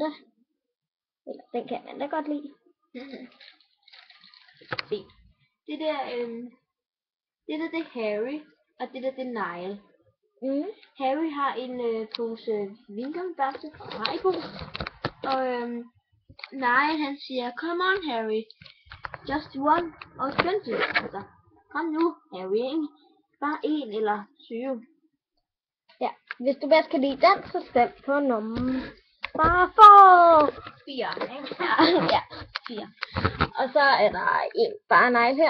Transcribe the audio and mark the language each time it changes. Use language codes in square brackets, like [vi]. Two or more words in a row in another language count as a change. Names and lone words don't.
[da] Eller, den kan Amanda godt lide. Se. Det der er Harry, og det der det er Niall. Harry har en pose vingummibørste fra Haribo. Og Niall han siger, [en] come on Harry, just one or 20. [da] Altså, kom nu Harry, ikke? Bare 1 eller 20. Ja, hvis du bedst kan lide den, så stem på nummer 4, ikke? Ja, 4. Og så er der bare Niall her.